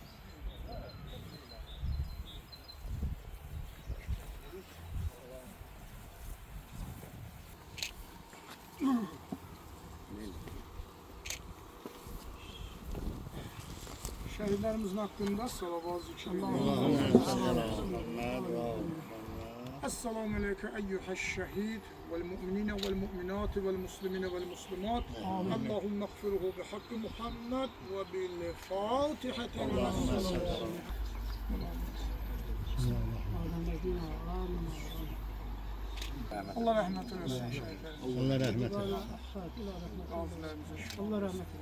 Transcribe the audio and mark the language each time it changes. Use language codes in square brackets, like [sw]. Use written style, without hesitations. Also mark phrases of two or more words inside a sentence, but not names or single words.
[tr] Şehitlerimizin hakkında salavat zikri. [ar] السلام عليك أيها الشهيد والمؤمنين والمؤمنات والمسلمين والمسلمات. اللهم اغفر له بحق محمد وبالفاتحة. [tr] Allah rahmet eylesin. Allah rahmet eylesin. Allah rahmet eylesin.